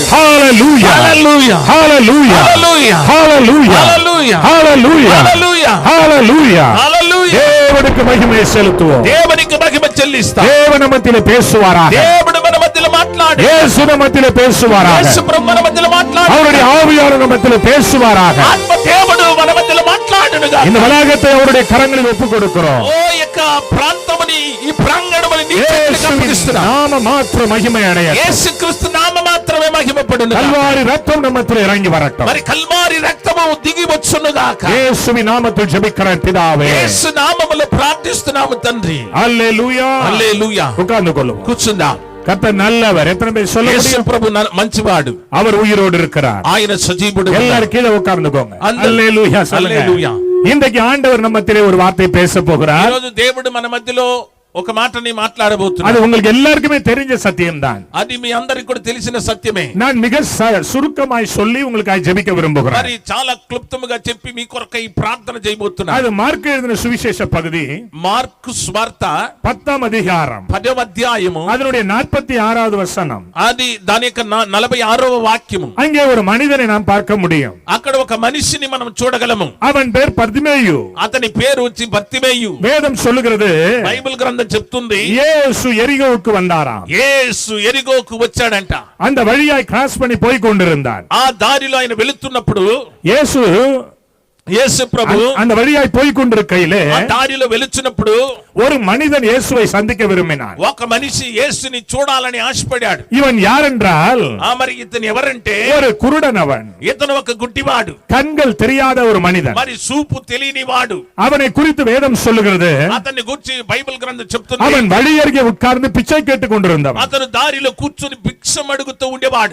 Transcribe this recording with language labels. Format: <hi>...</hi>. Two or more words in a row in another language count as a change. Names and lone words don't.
<ta>ஹalleluya,</ta> <te>హల్లెలూయా</te> <ta>ஹalleluya,</ta> <te>హల్లెలూయా</te> <ta>ஹalleluya,</ta> <te>హల్లెలూయా</te> <ta>ஹalleluya,</ta> <te>హల్లెలూయా</te> <ta>ஹalleluya.</ta> <te>హల్లెలూయా</te> <ta>தேவனுக்கு மகிமை செலுத்துவோம்.</ta> <te>దేవునికి మహిమ చెల్లిస్తా</te> <ta>தேவன் மத்தியிலே பேசுவாராக,</ta> <te>దేవుడు మన మధ్యలో మాట్లాడు</te> <ta>இயேசு மத்தியிலே பேசுவாராக,</ta> <te>యేసు ప్రభు మన మధ్యలో మాట్లాడు</te> <ta>அவருடைய ஆவியானவர் மத்தியிலே பேசுவாராக.</ta> <te>ఆత్మ దేవుడు మన మధ్యలో మాట్లాడును గాక</te> <ta>இந்த வளாகத்தை அவருடைய கரங்களில் ஒப்புக் கொடுக்கிறோம்.</ta> <te>ఓ యొక్క ప్రాంతముని ఈ ప్రాంగణముని నీ చేతులకు</te> <ta>இயேசுவின்</ta> <te>అప్పగిస్తున్నా</te> <ta>நாம மாத்திர மகிமை அடைய,</ta> <te>యేసుక్రీస్తు నామ మాత్రమే మహిమపడును గాక.</te> <ta>கல்வாரி ரத்தம் நம்மத்தில் இறங்கி வரட்டும்.</ta> <te>మరి కల్వారి రక్తము దిగి వచ్చును గాక</te> <ta>இயேசுவின் நாமத்தில் ஜெபிக்கிறேன் பிதாவே.</ta> <te>యేసు నామములో ప్రార్థిస్తున్నాము తండ్రి</te> <ta>அல்லேலூயா.</ta> <te>హల్లెలూయా</te> <ta>உட்கார்ந்து கொள்ளும்.</ta> <te>కూర్చుందాం</te> <ta>கர்த்தர் நல்லவர். எத்தனை பேர் சொல்ல</ta> <te>యేసు</te> <ta>முடியும்?</ta> <te>ప్రభు మంచివాడు</te> <ta>அவர் உயிரோடு இருக்கிறார்.</ta> <te>ఆయన సజీవుడు</te> <ta>எல்லாரும் கீழே உட்கார்ந்துக்கோங்க. அந்த- அல்லேலூயா சொல்லுங்க. அல்லேலூயா. இன்றைக்கு ஆண்டவர் நம்ம மத்தியிலே ஒரு வார்த்தை பேச</ta> <te>ఈ</te> <ta>போகிறார்.</ta> <te>రోజు దేవుడు మన మధ్యలో ఒక మాటని మాట్లాడబోతున్నాడు</te> <ta>அது உங்களுக்கு எல்லாருக்குமே தெரிஞ்ச சத்தியம்தான்.</ta> <te>అది మీ అందరికి కూడా తెలిసిన సత్యమే</te> <ta>நான் மிக சுருக்கமாய் சொல்லி உங்களுக்கு ஜெபிக்க விரும்புகிறேன்.</ta> <te>మరి చాలా క్లుప్తముగా చెప్పి మీ కొరకై ప్రార్థన చేయబోతున్నాను</te> <ta>அது மார்க் எழுதின சுவிசேஷ பகுதி</ta> <te>మార్కు స్వార్త</te> <ta>10ஆம் அதிகாரம்,</ta> <te>10వ అధ్యాయము</te> <ta>அதனுடைய 46வது வசனம்.</ta> <te>అది దాని యొక్క 46వ వాక్యము</te> <ta>அங்கே ஒரு மனிதனை நாம் பார்க்க முடியும்.</ta> <te>అక్కడ ఒక మనిషిని మనం చూడగలము</te> <ta>அவன் பேர் பர்திமேயு.</ta> <te>అతని పేరు వచ్చి బర్తిమేయు</te> <ta>வேதம் சொல்லுகிறது,</ta> <te>బైబిల్ గ్రంథం చెప్తుంది</te> <ta>இயேசு எரிகோவுக்கு வந்தாராம்.</ta> <te>యేసు ఎరిగోకు వచ్చాడంట</te> <ta>அந்த வழியாய் கிராஸ் பண்ணி போய் கொண்டிருந்தான்.</ta> <te>ఆ దారిలో ఆయన వెళుతున్నప్పుడు</te> <ta>இயேசு</ta> <te>యేసు ప్రభు</te> <ta>அந்த வழியாய் போய் கொண்டிருக்கையிலே</ta> <te>ఆ దారిలో వెళుచున్నప్పుడు</te> <ta>ஒரு மனிதன் இயேசுவை சந்திக்க விரும்பினான்.</ta> <te>ఒక మనిషి యేసుని చూడాలని ఆశపడాడు</te> <ta>இவன் யார் என்றால்</ta> <te>మరి ఇతను ఎవరంటే</te> <ta>ஒரு குருடன். அவன்</ta> <te>ఇతను ఒక గుడ్డివాడు</te> <ta>கண்கள் தெரியாத ஒரு மனிதன்.</ta> <te>మరి చూపు తెలియని వాడు</te> <ta>அவனை குறித்து வேதம் சொல்லுகிறது,</ta> <te>అతన్ని గురించి బైబిల్ గ్రంథం చెప్తుంది</te> <ta>அவன் வழி அருகே உட்கார்ந்து பிச்சை கேட்டுக் கொண்டிருந்தவன்.</ta> <te>అతను దారిలో కూర్చుని భిక్షం అడుగుతూ ఉండేవాడు</te>